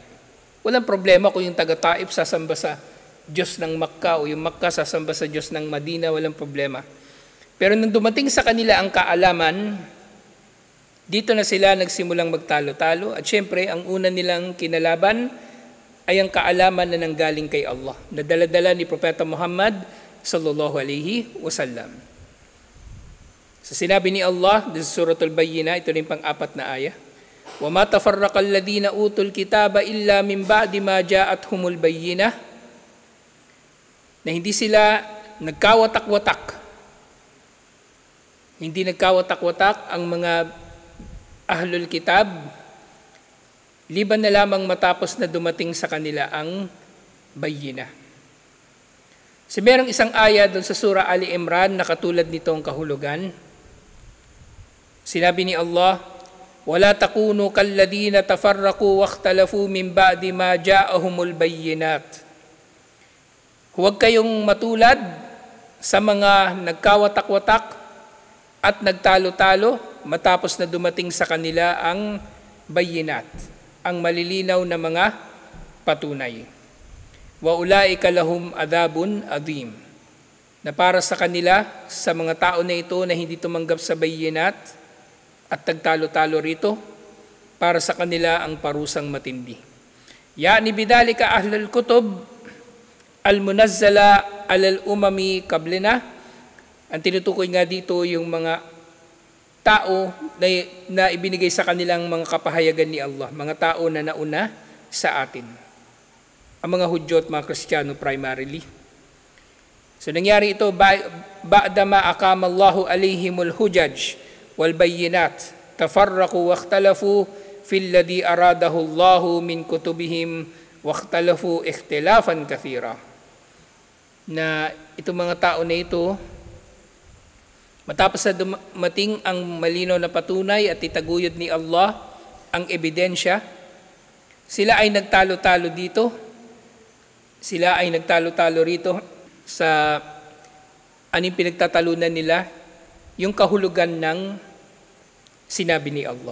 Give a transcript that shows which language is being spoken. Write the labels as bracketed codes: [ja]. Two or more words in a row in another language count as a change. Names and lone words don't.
[tl] Walang problema kung yung taga-Taif sasamba sa Diyos ng Makkah o yung Makkah sasamba sa Diyos ng Madina, walang problema. Pero nung dumating sa kanila ang kaalaman, dito na sila nagsimulang magtalo-talo at syempre ang una nilang kinalaban ay ang kaalaman na nanggaling kay Allah, na dala-dala ni Propeta Muhammad [ar] صلى الله عليه وسلم. [tl] Sa sinabi ni Allah sa suratul Bayyinah, ito rin pang-apat na aya, [ar] وما تفرق الذين أوتوا الكتاب إلا من بعد ما جاءتهم البينة, [tl] na hindi sila nagkawatak-watak. Hindi nagkawatak-watak ang mga [ar] أهل الكتاب [tl] liban na lamang matapos na dumating sa kanila ang bayyinah. So, merong isang aya doon sa Surah Ali Imran na katulad nitong kahulugan. Sinabi ni Allah, [ar] وَلَا تَكُونُوا كَالَّذِينَ تَفَرَّقُوا وَاخْتَلَفُوا مِنْ بَعْدِ مَا جَاءَهُمُ الْبَيِّنَاتِ. [tl] Huwag kayong matulad sa mga nagkawatak-watak at nagtalo-talo matapos na dumating sa kanila ang bayyinat, ang malilinaw na mga patunay. [ar] وأولئك لهم عذاب عظيم, [tl] na para sa kanila, sa mga tao na ito na hindi tumanggap sa bayyinat at nagtalo-talo rito, para sa kanila ang parusang matindi. [ar] يعني بذلك أهل الكتب المنزلة على الأمم قبلنا [tl] Ang tinutukoy nga dito yung mga tao na ibinigay sa kanilang mga kapahayagan ni Allah, mga tao na nauna sa atin. Ang mga Hudyo at mga Kristiyano primarily. So nangyari ito [ar] بعدما أقام الله عليهم الحجج والبينات تفرقوا واختلفوا في الذي أراده الله من كتبهم واختلفوا اختلافا كثيرا. [tl] Na itong mga tao na ito, matapos na dumating ang malinaw na patunay at itaguyod ni Allah ang ebidensya, sila ay nagtalo-talo dito. Sila ay nagtalo-talo rito sa anong pinagtatalunan nila, yung kahulugan ng sinabi ni Allah.